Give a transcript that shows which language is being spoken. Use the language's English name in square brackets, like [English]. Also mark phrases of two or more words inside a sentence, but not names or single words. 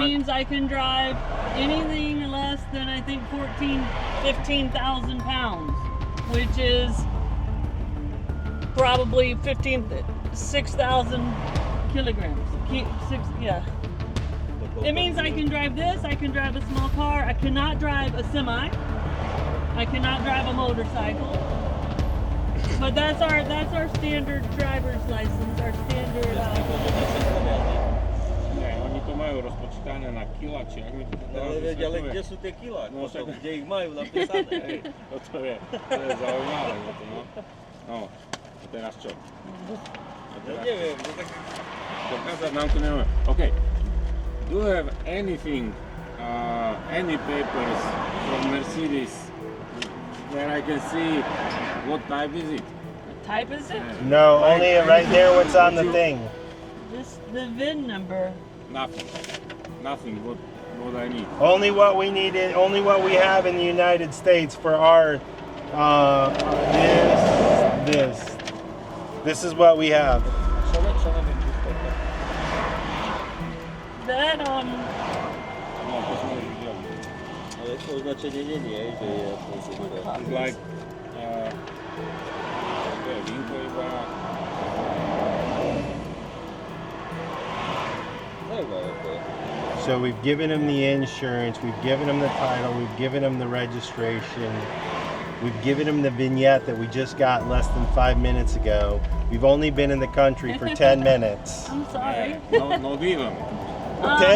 [English] means I can drive anything less than I think 15,000 pounds, which is probably 6,000 kilograms. Yeah. It means I can drive this. I can drive a small car. I cannot drive a semi. I cannot drive a motorcycle. But that's our standard driver's license. Our standard. [Slovak] Nie, oni to majú rozpočítané na kila, či ak mi to teraz Ale veď, ale vysvetľuje. kde sú tie kilá? No, Potom, však- kde ich majú napísané? Hej, to je zaujímavé. No. No, a teraz čo? Ja neviem, no tak... Dokázať nám to nemáme. OK. [English] Do you have anything, any papers from Mercedes where I can see what type is it? What type is it? No, only right there what's on the thing. The VIN number. Nothing. Nothing. What I need. Only what we needed, only what we have in the United States for our this. This is what we have. [Slovak] Čo neviem, [English] That [Slovak] No, to sme už videli. ale to označenie nie je, že je to [English] It's like, [Slovak] to je vínko iba. zaujímavé to je. [English] So we've given him the insurance, we've given him the title, we've given him the registration, we've given him the vignette that we just got less than 5 minutes ago. We've only been in the country for 10 minutes. I'm sorry. No even. 10